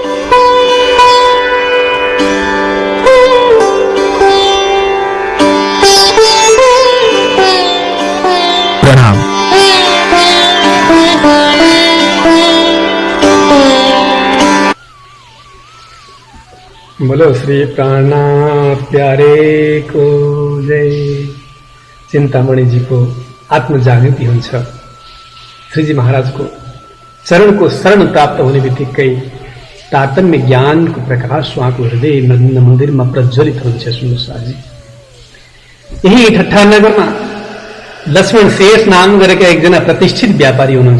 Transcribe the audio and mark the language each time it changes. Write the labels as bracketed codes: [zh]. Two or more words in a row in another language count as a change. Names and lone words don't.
[ne] प्रणाम। [hi] बोलो श्री प्राणनाथ प्यारे को जय। [ne] चिंतामणि जी को आत्म जागृति हुन्छ। श्रीजी महाराजको चरणको शरण प्राप्त हुने बित्तिकै तारतम्य ज्ञानको प्रकाश उहाँको हृदय मन्दिरमा प्रज्वलित हुन्छ। सुन्नुहोस् आजी, यही ठट्टा नगरमा लक्ष्मण शेष नाम गरेका एकजना प्रतिष्ठित व्यापारी हुनुहुन्छ।